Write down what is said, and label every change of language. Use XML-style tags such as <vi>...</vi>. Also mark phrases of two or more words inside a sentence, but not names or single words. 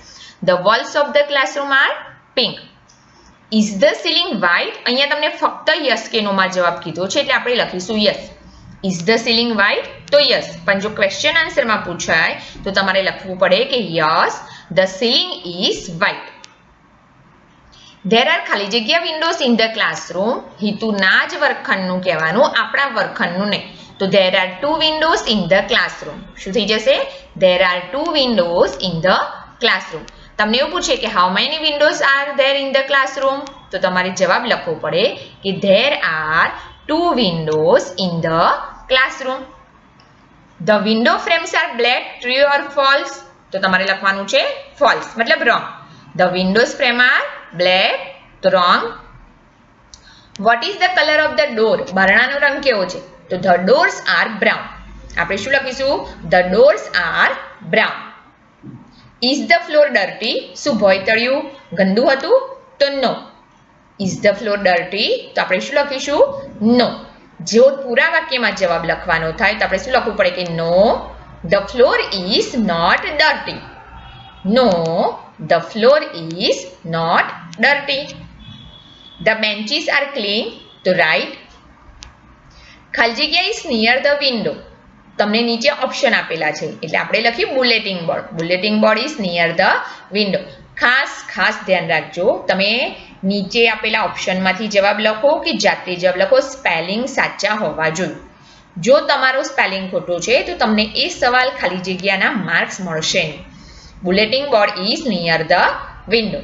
<en>The walls of the classroom are pink. Is the ceiling white?</en> <gu>અહીંયા તમને ફક્ત યસ કે નો માં જવાબ કીધો છે એટલે આપણે લખીશું યસ.</gu> <en>Is the ceiling white? તો યસ.</en> <gu>પણ જો ક્વેશ્ચન આન્સરમાં પૂછાય તો તમારે લખવું પડે કે</gu> <en>yes the ceiling is white. There are</en> <gu>ખાલી જગ્યા</gu> <en>windows in the classroom.</en> <gu>હિતુના જ વર્ગખંડનું કહેવાનું, આપણા વર્ગખંડનું નહીં.</gu> <en>તો there are 2 windows in the classroom.</en> <gu>શું થઈ જશે?</gu> <en>There are 2 windows in the classroom.</en> <gu>તમને એવું પૂછે કે</gu> <en>how many windows are there in the classroom?</en> <gu>તો તમારે જવાબ લખવો પડે કે</gu> <en>there are 2 windows in the classroom. The window frames are black, true or false?</en> <gu>તો તમારે લખવાનું છે false, મતલબ wrong.</gu> <en>The windows frame are black તો wrong. What is the color of the door?</en> <gu>બારણાનો રંગ કેવો છે? તો</gu> <en>the doors are brown.</en> <gu>આપણે શું લખીશું?</gu> <en>The doors are brown. Is the floor dirty?</en> <gu>શું ભોંયતળિયું ગંદુ હતું? તો no.</gu> <en>Is the floor dirty?</en> <gu>તો આપણે શું લખીશું? No. જો પૂરા વાક્યમાં જવાબ લખવાનો થાય તો આપણે શું લખવું પડે કે</gu> <en>no, the floor is not dirty. No, the floor is not dirty. The benches are clean to right.</en> <gu>ખાલી જગ્યા</gu> <en>is near the window.</en> <gu>તમને નીચે ઓપ્શન આપેલા છે એટલે આપણે લખ્યું</gu> <en>bulletin board. bulletin board is near the window.</en> <gu>ખાસ ધ્યાન રાખજો, તમે નીચે આપેલા ઓપ્શનમાંથી જવાબ લખો કે જાતે જવાબ લખો, સ્પેલિંગ સાચા હોવા જોઈએ. જો તમારો સ્પેલિંગ ખોટો છે તો તમને એ સવાલ ખાલી જગ્યાના માર્ક્સ મળશે નહીં.</gu> <en>bulletin board is near the window.</en>